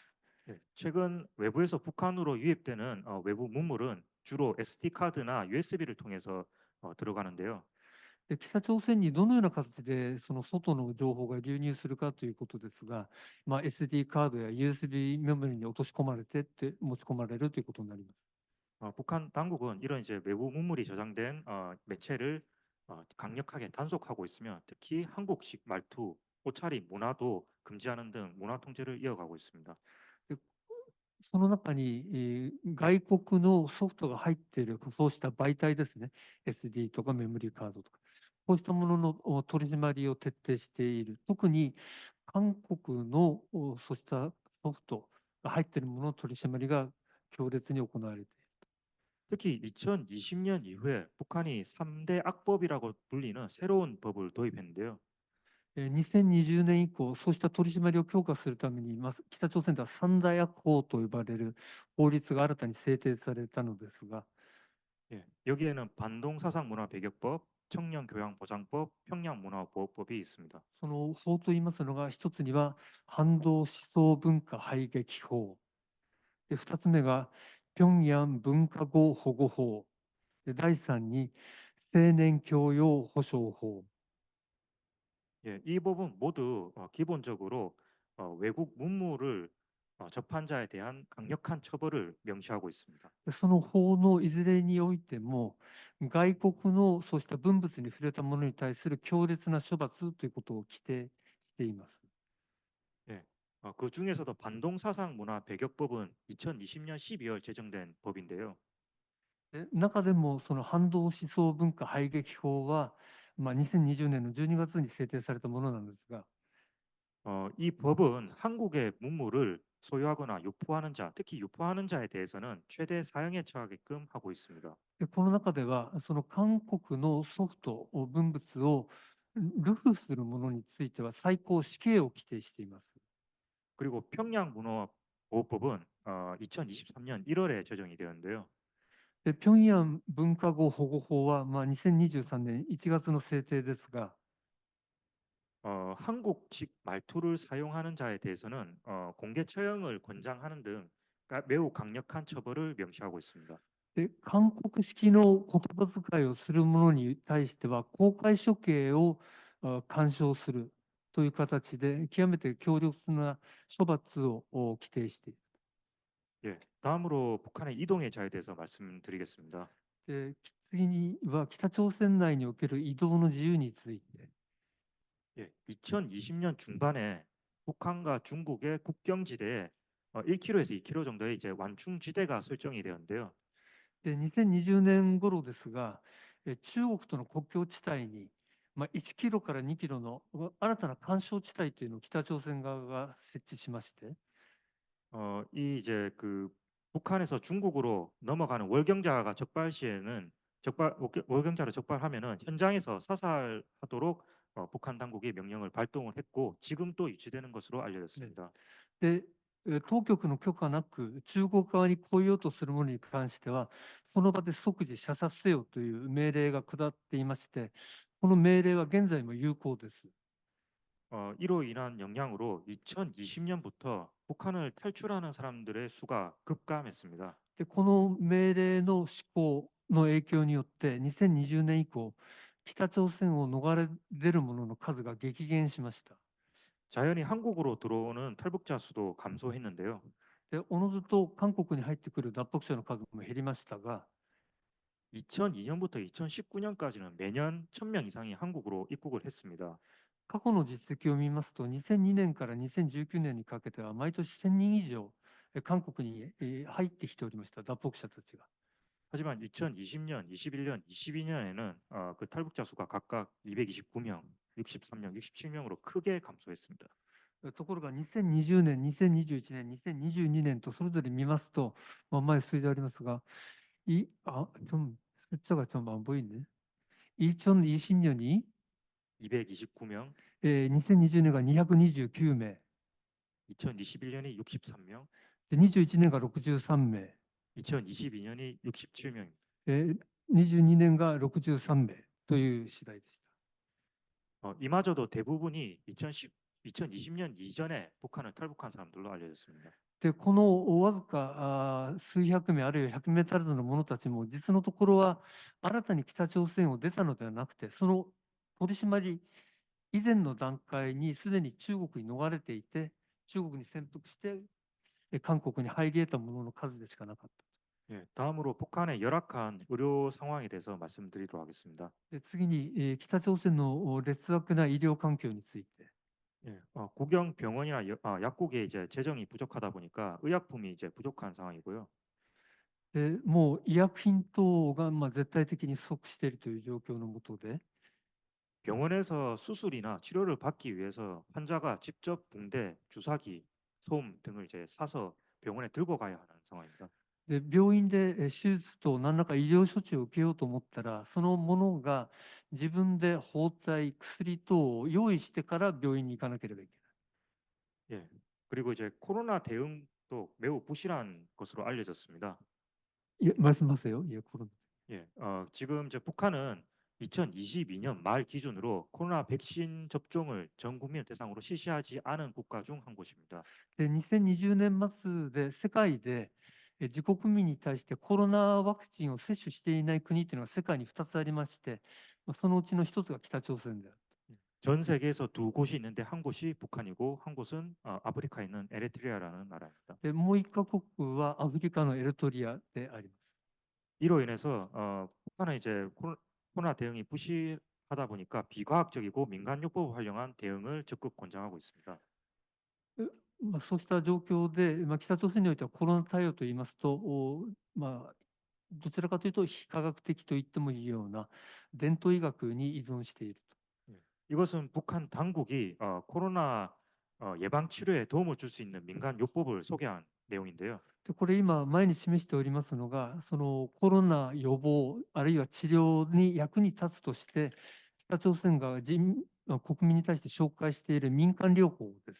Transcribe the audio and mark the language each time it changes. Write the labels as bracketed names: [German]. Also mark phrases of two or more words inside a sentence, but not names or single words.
[Korean] 예, 최근 외부에서 북한으로 유입되는 외부 문물은 주로 SD 카드나 USB를 통해서 들어가는데요. [Japanese] で、北朝鮮にどのような形でその外の情報が流入するかということですが、SD カードや USB メモリに落とし込まれて持ち込まれるということになります。 [Korean] 북한 당국은 이런 이제 외부 문물이 저장된 매체를 강력하게 단속하고 있으며 특히 한국식 말투, 옷차림, 문화도 금지하는 등 문화 통제를 이어가고 있습니다. [Japanese] その中に、外国のソフトが入っている、そうした媒体ですね、SD とかメモリーカードとか、こうしたものの取り締まりを徹底している。特に韓国のそうしたソフトが入っているものの取り締まりが強烈に行われている。 [Korean] 특히 2020년 이후에 북한이 3대 악법이라고 불리는 새로운 법을 도입했는데요. [Japanese] 2020 年以降、そうした取り締まりを強化するために、北朝鮮では三大悪法と呼ばれる法律が新たに制定されたのですが、 [Korean] 예, 여기에는 반동사상문화배격법, 청년교양보장법, 평양문화보호법이 있습니다. [Japanese] その法といいますのが、一つには反動思想文化排撃法。で、二つ目が平壌文化語保護法。で、第三に青年教養保障法。 [Korean] 예, 이 법은 모두 기본적으로 외국 문물을 접한 자에 대한 강력한 처벌을 명시하고 있습니다. [Japanese] で、その法のいずれにおいても、外国のそうした文物に触れたものに対する強烈な処罰ということを規定しています。 [Korean] 예, 그 중에서도 반동사상문화배격법은 2020년 12월 제정된 법인데요. [Japanese] で、中でもその反動思想文化排撃法は、2020年の12月に制定されたものなんですが、 [Korean] 이 법은 한국의 문물을 소유하거나 유포하는 자, 특히 유포하는 자에 대해서는 최대 사형에 처하게끔 하고 있습니다. [Japanese] で、この中では、その韓国のソフト、文物を流布するものについては最高死刑を規定しています。 [Korean] 그리고 평양문화보호법은 2023년 1월에 제정이 되었는데요. [Japanese] で、平壌文化語保護法は、2023年1月の制定ですが、 [Korean] 한국식 말투를 사용하는 자에 대해서는 공개 처형을 권장하는 등 매우 강력한 처벌을 명시하고 있습니다. [Japanese] で、韓国式の言葉遣いをする者に対しては、公開処刑を勧奨するという形で、極めて強力な処罰を規定している。 [Korean] 예, 다음으로 북한의 이동의 자에 대해서 말씀드리겠습니다. [Japanese] で、次には北朝鮮内における移動の自由について。 [Korean] 예, 2020년 중반에 북한과 중국의 국경지대에 1km에서 2km 정도의 이제 완충지대가 설정이 되었는데요. [Japanese] で、2020年頃ですが、中国との国境地帯に、1キロから2キロの新たな緩衝地帯というのを北朝鮮側が設置しまして、 [Korean] 이 이제 그 북한에서 중국으로 넘어가는 월경자가 적발 시에는 월경자를 적발하면은 현장에서 사살하도록 북한 당국이 명령을 발동을 했고 지금 또 유치되는 것으로 알려졌습니다. [Japanese] で、当局の許可なく中国側に来ようとする者に関しては、その場で即時射殺せよという命令が下っていまして、この命令は現在も有効です。 [Korean] 이로 인한 영향으로 2020년부터 북한을 탈출하는 사람들의 수가 급감했습니다. [Japanese] で、この命令の施行の影響によって、2020年以降、北朝鮮を逃れ出る者の数が激減しました。 [Korean] 자연히 한국으로 들어오는 탈북자 수도 감소했는데요. [Japanese] で、おのずと韓国に入ってくる脱北者の数も減りましたが、 [Korean] 2002년부터 2019년까지는 매년 1000명 이상이 한국으로 입국을 했습니다. [Japanese] 過去の実績を見ますと、2002年から2019年にかけては、毎年1000人以上、韓国に入ってきておりました、脱北者たちが。 [Korean] 하지만 2020년, 21년, 22년에는 그 탈북자 수가 각각 229명, 63명, 67명으로 크게 감소했습니다. [Japanese] ところが2020年、2021年、2022年とそれぞれ見ますと、前数字ありますが、 [Korean] 좀 숫자가 좀 안 보이네. 2020년이 229명, 2020년가 229명, 2021년이 63명, 21년가 63명, 2022년이 67명입니다. 22년가 63명 [Japanese] という次第でした。 [Korean] 이마저도 대부분이 2020년 이전에 북한을 탈북한 사람들로 알려졌습니다. [Japanese] で、このわずか数百名あるいは100名足らずの者たちも、実のところは新たに北朝鮮を出たのではなくて、その取り締まり以前の段階にすでに中国に逃れていて、中国に潜伏して韓国に入り得た者の数でしかなかった。 [Korean] 예, 다음으로 북한의 열악한 의료 상황에 대해서 말씀드리도록 하겠습니다. [Japanese] で、次に北朝鮮の劣悪な医療環境について。 [Korean] 예, 국영 병원이나 약국에 이제 재정이 부족하다 보니까 의약품이 이제 부족한 상황이고요. [Japanese] で、もう医薬品等が絶対的に不足しているという状況の下で、 [Korean] 병원에서 수술이나 치료를 받기 위해서 환자가 직접 붕대, 주사기, 솜 등을 이제 사서 병원에 들고 가야 하는 상황입니다. [Japanese] で、病院で手術と何らか医療処置を受けようと思ったら、そのものが自分で包帯、薬等を用意してから病院に行かなければいけない。 [Korean] 예, 그리고 이제 코로나 대응도 매우 부실한 것으로 알려졌습니다. 말씀하세요. 예, 코로나. 예, 지금 이제 북한은 2022년 말 기준으로 코로나 백신 접종을 전 국민 대상으로 실시하지 않은 국가 중 한 곳입니다. [Japanese] で、2020年末で世界で自国民に対してコロナワクチンを接種していない国というのが世界に2つありまして、そのうちの1つが北朝鮮である。 [Korean] 전 세계에서 두 곳이 있는데 한 곳이 북한이고 한 곳은 아프리카에 있는 에리트리아라는 나라입니다. [Japanese] で、もう1カ国はアフリカのエルトリアであります。 [Korean] 이로 인해서 북한은 이제 코로나 대응이 부실하다 보니까 비과학적이고 민간요법을 활용한 대응을 적극 권장하고 있습니다. [Japanese] そうした状況で、北朝鮮においてはコロナ対応といいますと、どちらかというと非科学的と言ってもいいような伝統医学に依存していると。 [Korean] 이것은 북한 당국이 코로나 예방 치료에 도움을 줄 수 있는 민간 요법을 소개한 내용인데요. [Japanese] で、これ今前に示しておりますのが、そのコロナ予防あるいは治療に役に立つとして、北朝鮮が国民に対して紹介している民間療法です。